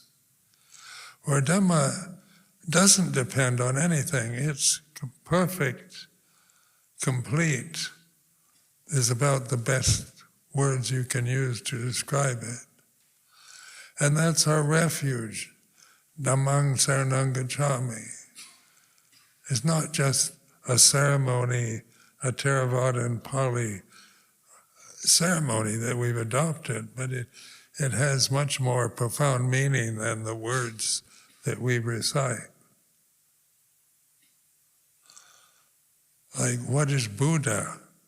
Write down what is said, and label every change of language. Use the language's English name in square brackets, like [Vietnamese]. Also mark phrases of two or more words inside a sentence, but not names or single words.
[English] Where Dhamma doesn't depend on anything. It's perfect, complete, is about the best words you can use to describe it. And that's our refuge. [Pali] Dhammang saranang gacchami. [English] It's not just a ceremony, a Theravada and Pali ceremony that we've adopted, but it has much more profound meaning than the words that we recite. Like, what is Buddha?